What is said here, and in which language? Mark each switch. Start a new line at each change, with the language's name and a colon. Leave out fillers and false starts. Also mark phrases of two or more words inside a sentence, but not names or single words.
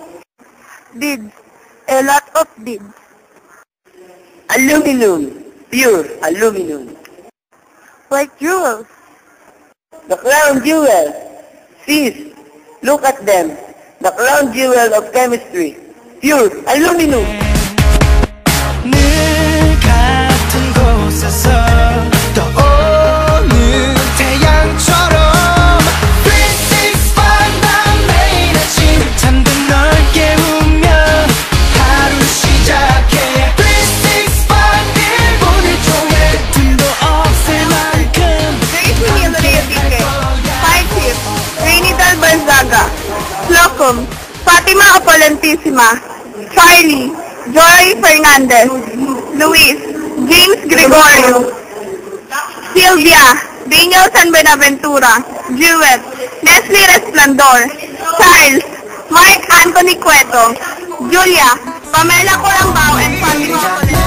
English: Beads. A lot of beads. Aluminum. Pure aluminum. Like jewels. The crown jewel. Sis, look at them. The crown jewel of chemistry. Pure aluminum.
Korean: 늘 같은 곳에서 떠오는 태양처럼 365 난 매일 아침 잠든 널 깨우며 하루 시작해 365 1분을 통해 틈도 없을 만큼
English: Five Chief. Rainy Del Barzaga. Slocum. Father Fatima Opolentissima, Charlie, Joy Fernandez, Luis, James Gregorio, Sylvia, Daniel San Benaventura, Jewett, Nestle Resplandor, Charles, Mark Anthony Cueto, Julia, Pamela Corambao, and Fatima